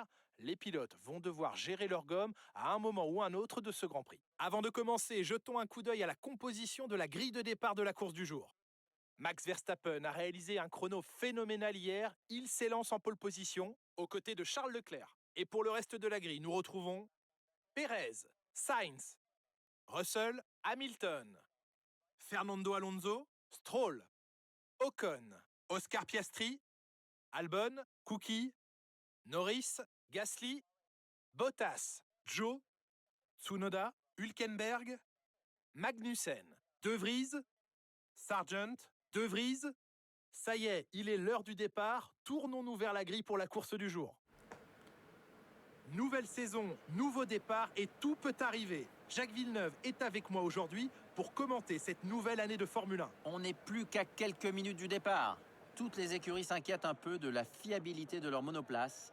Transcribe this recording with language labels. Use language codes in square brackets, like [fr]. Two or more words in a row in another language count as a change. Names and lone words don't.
[fr] Les pilotes vont devoir gérer leur gomme à un moment ou un autre de ce Grand Prix. Avant de commencer, jetons un coup d'œil à la composition de la grille de départ de la course du jour. Max Verstappen a réalisé un chrono phénoménal hier. Il s'élance en pole position aux côtés de Charles Leclerc. Et pour le reste de la grille, nous retrouvons Perez, Sainz, Russell, Hamilton, Fernando Alonso, Stroll, Ocon, Oscar Piastri, Albon, Cookie, Norris, Gasly, Bottas, Joe, Tsunoda, Hülkenberg, Magnussen, De Vries, Sargent, De Vries. Ça y est, il est l'heure du départ. Tournons-nous vers la grille pour la course du jour. Nouvelle saison, nouveau départ et tout peut arriver. Jacques Villeneuve est avec moi aujourd'hui pour commenter cette nouvelle année de Formule 1. On n'est plus qu'à quelques minutes du départ. Toutes les écuries s'inquiètent un peu de la fiabilité de leurs monoplaces.